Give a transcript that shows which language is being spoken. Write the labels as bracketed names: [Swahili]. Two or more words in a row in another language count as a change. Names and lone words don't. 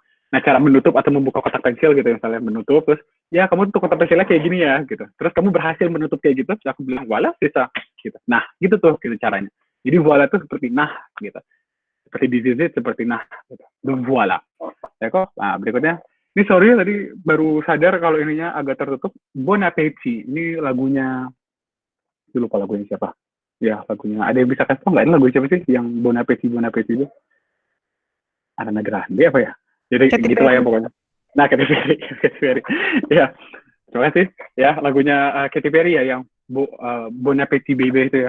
[Indonesian] Nah, cara menutup atau membuka kotak pensil gitu, misalnya menutup terus ya kamu tutup kotak pensilnya kayak gini ya gitu. Terus kamu berhasil menutup kayak gitu, terus aku bilang voila bisa gitu. Nah, gitu tuh gitu caranya. Jadi voila tuh seperti nah gitu. Seperti dizisit seperti nah gitu. Voila. Ya kok? Nah, berikutnya ini sorry tadi baru sadar kalau ininya agak tertutup. [French] Bon appétit. [Indonesian] Ini lagunya lupa lagunya siapa. Ya, lagunya. Ada yang bisa kasih tau nggak? Ini lagu siapa sih yang Bon Appétit itu? Ariana Grande apa ya? Jadi gitu lah ya pokoknya. Nah, Katy Perry. Ya, terima kasih. Ya, lagunya Katy Perry ya yang Bon Appétit Baby itu ya.